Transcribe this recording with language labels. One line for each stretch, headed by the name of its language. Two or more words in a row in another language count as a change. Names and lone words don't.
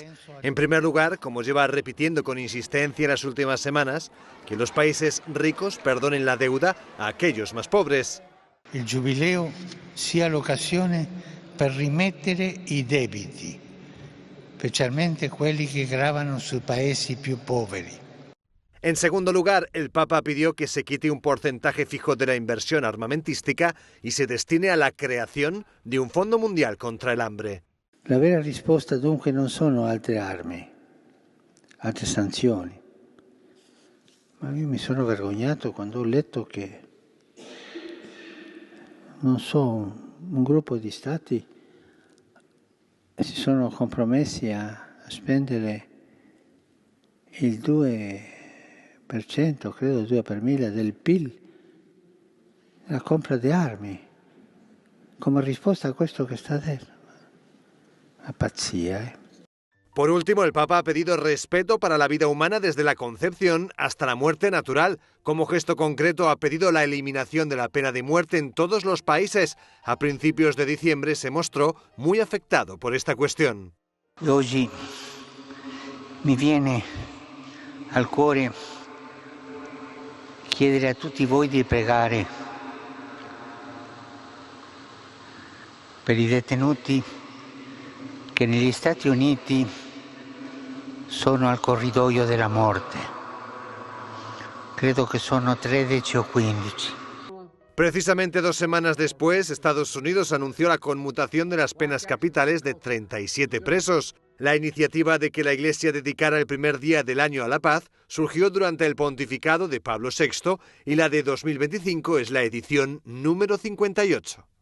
Spanish: En primer lugar, como lleva repitiendo con insistencia en las últimas semanas, que los países ricos perdonen la deuda a aquellos más pobres.
Italian: El jubileo sia l'occasione per rimettere i debiti, specialmente quelli che gravano sui paesi più poveri.
Spanish: En segundo lugar, el Papa pidió que se quite un porcentaje fijo de la inversión armamentística y se destine a la creación de un fondo mundial contra el hambre.
Italian: La vera risposta dunque non sono altre armi, altre sanzioni. Ma io mi sono vergognato quando ho letto che, non so, un gruppo di stati si sono compromessi a spendere il 2%, credo 2 per mille del PIL, la compra di armi, come risposta a questo che sta dentro. Una pazzia,
Spanish: Por último, el Papa ha pedido respeto para la vida humana desde la concepción hasta la muerte natural. Como gesto concreto ha pedido la eliminación de la pena de muerte en todos los países. A principios de diciembre se mostró muy afectado por esta cuestión.
Italian: Oggi mi viene al cuore chiedere a tutti voi di pregare per i detenuti che negli Stati Uniti sono al corridoio della morte. Credo che sono 13 o 15.
Spanish: Precisamente 2 semanas después, Estados Unidos anunció la conmutación de las penas capitales de 37 presos. La iniciativa de que la Iglesia dedicara el primer día del año a la paz surgió durante el pontificado de Pablo VI y la de 2025 es la edición número 58.